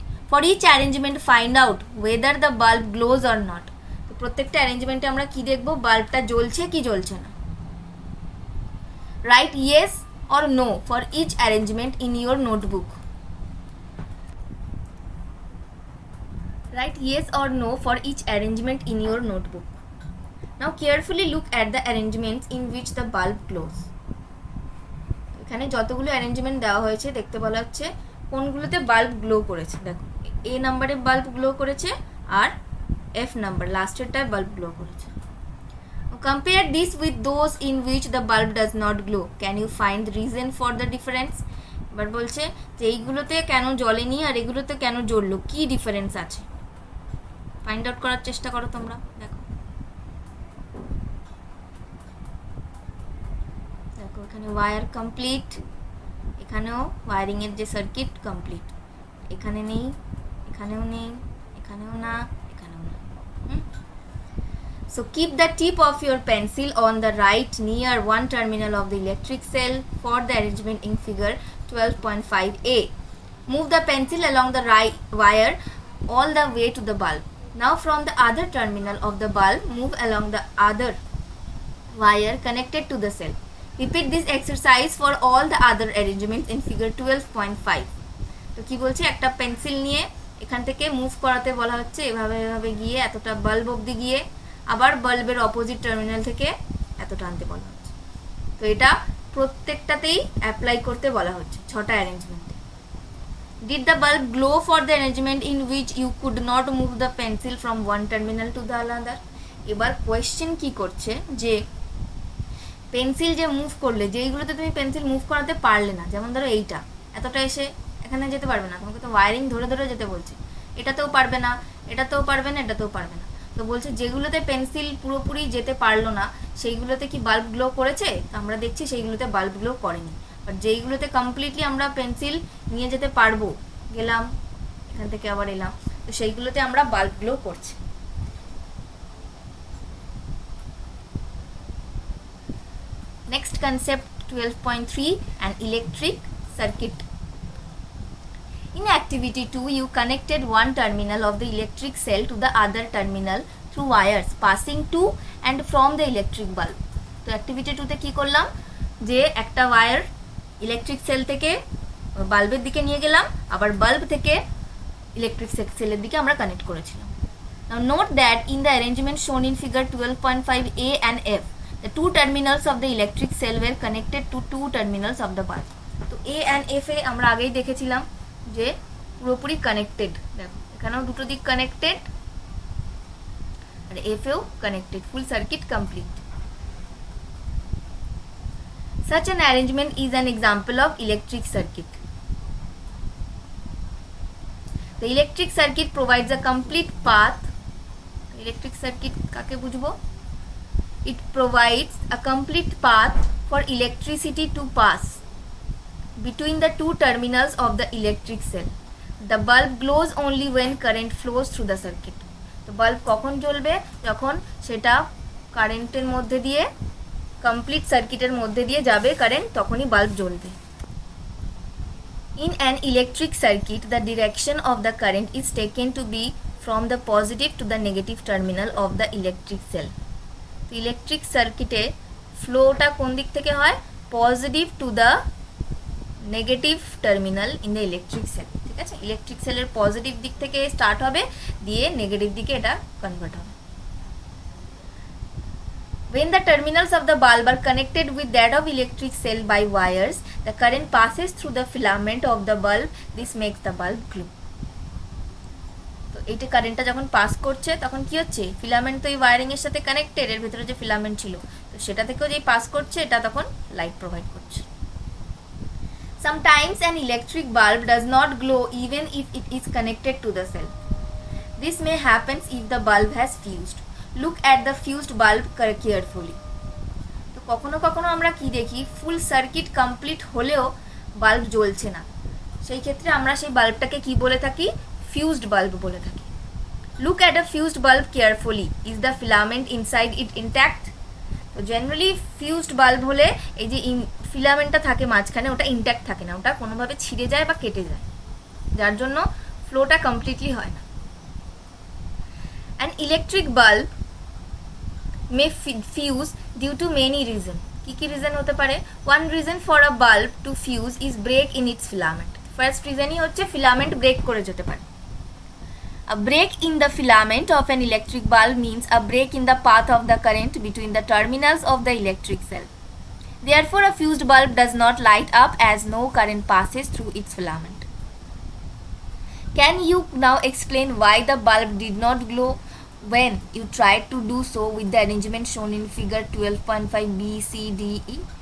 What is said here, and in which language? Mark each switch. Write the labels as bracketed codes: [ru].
[en] For each arrangement find out whether the bulb glows or not. [bn] তো প্রত্যেকটা অ্যারেঞ্জমেন্টে আমরা কি দেখবো, বাল্বটা জ্বলছে কি জ্বলছে না। [en] Write yes or no for each arrangement in your notebook. Write yes or no for each arrangement in your notebook. Now carefully look at the arrangements in which the bulb glows. [bn] এখানে যতগুলো arrangement দেওয়া হয়েছে দেখতে বলা হচ্ছে কোনগুলোতে bulb glow করেছে। দেখো এ নাম্বারে বাল্ব গ্লো করেছে আর এফ নাম্বার লাস্টেরটায় বাল্ব গ্লো করেছে। [en] Compare this with those in which the bulb does not glow. Can you find the reason for the difference? [bn] এবার বলছে যে এইগুলোতে কেন জ্বলেনি আর এগুলোতে কেন জ্বললো, কি ডিফারেন্স আছে, ফাইন্ড আউট করার চেষ্টা করো তোমরা। দেখো দেখো এখানে ওয়্যার কমপ্লিট, এখানেও ওয়্যারিংয়ের যে সার্কিট কমপ্লিট, এখানে নেই, এখানেও নেই, এখানেও না, এখানেও না। [en] So keep the tip of your pencil on the right near one terminal of the electric cell for the arrangement in figure 12.5a. Move the pencil along the right wire all the way to the bulb. Now from the other terminal of the bulb, move along the other wire connected to the cell. Repeat this exercise for all the other arrangements in figure 12.5. [bn] তো কি বলছে, একটা pencil নিয়ে এখান থেকে move করাতে বলা হচ্ছে, এভাবে এভাবে গিয়ে এতটা বাল্ব অবধি গিয়ে আবার বাল্বের অপোজিট টার্মিনাল থেকে এতটা আনতে বলা হচ্ছে। তো এটা প্রত্যেকটাতেই অ্যাপ্লাই করতে বলা হচ্ছে 6টা অ্যারেঞ্জমেন্টে। [en] Did the bulb glow for the arrangement in which you could not move the pencil from one terminal to the another? [bn] এবার কোয়েশ্চেন কি করছে যে পেন্সিল যে মুভ করলে, যেইগুলোতে তুমি পেন্সিল মুভ করাতে পারলে না, যেমন ধরো এইটা এতটা এসে এখানে যেতে পারবে না, তোমাকে তো ওয়ারিং ধরে ধরে যেতে বলছে, এটাতেও পারবে না, এটাতেও পারবে না, এটাতেও পারবে না। তো বলছে যেগুলোতে পেন্সিল পুরোপুরি যেতে পারলো না সেইগুলোতে কি বাল্ব গ্লো করেছে? তো আমরা দেখছি সেইগুলোতে বাল্ব গ্লো করেনি। বাট যেইগুলোতে কমপ্লিটলি আমরা পেন্সিল নিয়ে যেতে পারবো, গেলাম এখান থেকে আবার এলাম, তো সেইগুলোতে আমরা বাল্ব গ্লো করছি। [en] Next concept 12.3, an electric circuit. In activity 2, you connected one terminal of the electric cell to the other terminal through wires passing to and from the electric bulb. [bn] তো activity 2 তে কি করলাম, যে একটা wire electric sell থেকে বাল্বের দিকে নিয়ে গেলাম, আবার বাল্ব থেকে ইলেকট্রিক সেলের দিকে আমরা কানেক্ট করেছিলাম। [en] Now note that in the arrangement shown in figure 12.5a and f, the two terminals of the electric cell were connected to two terminals of the bulb. [bn] তো a and f এ আমরা আগেই দেখেছিলাম যে পুরোপুরি connected, দেখো এখানেও দুটো দিক কানেক্টেড আর এফ এও connected, full circuit complete. [en] Such an arrangement is an example of electric circuit. The electric circuit provides a complete path. [bn] Electric circuit কাকে বুঝবো? [en] It provides a complete path for electricity to pass between the two terminals of the electric cell. The bulb glows only when current flows through the circuit. [bn] তো bulb কখন জ্বলবে? যখন সেটা কারেন্টের মধ্যে দিয়ে, কমপ্লিট সার্কিটের মধ্যে দিয়ে যাবে কারেন্ট, তখনই বাল্ব জ্বলবে। [en] In an electric circuit, the direction of the current is taken to be from the positive to the negative terminal of the electric cell. [bn] তো ইলেকট্রিক সার্কিটে ফ্লোটা কোন দিক থেকে হয়? [en] Positive to the negative terminal in the electric cell. [bn] ঠিক আছে, electric সেলের positive দিক থেকে স্টার্ট হবে, দিয়ে নেগেটিভ দিকে এটা কনভার্ট হবে। [en] When the terminals of the bulb are connected with that of electric cell by wires, the current passes through the filament of the bulb. This makes the bulb glow. [bn] তো এইটা কারেন্টটা যখন pass করছে তখন কি হচ্ছে? Filament তো এই ওয়ারিং এর সাথে কানেক্টেড, এর ভিতরে যে ফিলামেন্ট ছিল তো সেটা থেকেও যেই পাস করছে এটা তখন লাইট প্রোভাইড করছে। [en] Sometimes an electric bulb does not glow even if it is connected to the cell. This may happen if the bulb has fused. Look at the fused bulb carefully. [bn] তো কখনো কখনো আমরা কি দেখি, ফুল circuit complete হলেও bulb জ্বলছে না, সেই ক্ষেত্রে আমরা সেই বাল্বটাকে কি বলে থাকি? ফিউজড বাল্ব বলে থাকি। [en] Look at a fused bulb carefully. Is the filament inside it intact? [bn] তো জেনারেলি ফিউজড বাল্ব হলে এই যে ফিলামেন্টটা থাকে মাঝখানে, ওটা ইনট্যাক্ট থাকে না, ওটা কোনোভাবে ছিঁড়ে যায় বা কেটে যায়, যার জন্য ফ্লোটা কমপ্লিটলি হয় না। [en] An electric bulb may fuse due to many reasons. [bn] কি কি রিজন হতে পারে? [en] One reason for a bulb to fuse is break in its filament. [bn] First রিজনই হচ্ছে ফিলামেন্ট ব্রেক করে যেতে পারে। [en] A break in the filament of an electric bulb means a break in the path of the current between the terminals of the electric cell. Therefore, a fused bulb does not light up as no current passes through its filament. Can you now explain why the bulb did not glow when you tried to do so with the arrangement shown in figure 12.5 B, C, D, E?